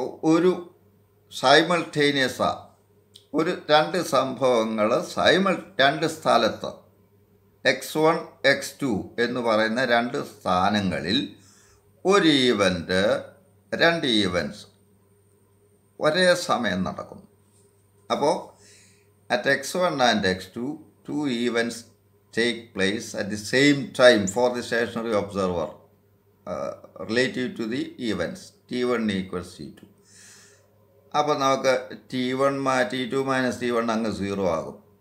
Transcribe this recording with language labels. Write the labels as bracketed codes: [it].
[ml] ഒരു സൈമൾട്ടേനിയസാണ്. രണ്ട് സംഭവങ്ങൾ രണ്ട് സ്ഥലത്ത് x1 x2 എന്ന് പറയുന്ന രണ്ട് സ്ഥാനങ്ങളിൽ ഒരു രണ്ട് ഈവൻറ്റ്സ് ഒരേ സമയം നടക്കുന്നു. [en] അപ്പോൾ at x1 and x2 2 events take place at the same time for the stationary observer relative to the events. T1 equals T2. [ml] അപ്പോൾ നമുക്ക് T2 മൈനസ് T1 അങ്ങ് 0 ആകും.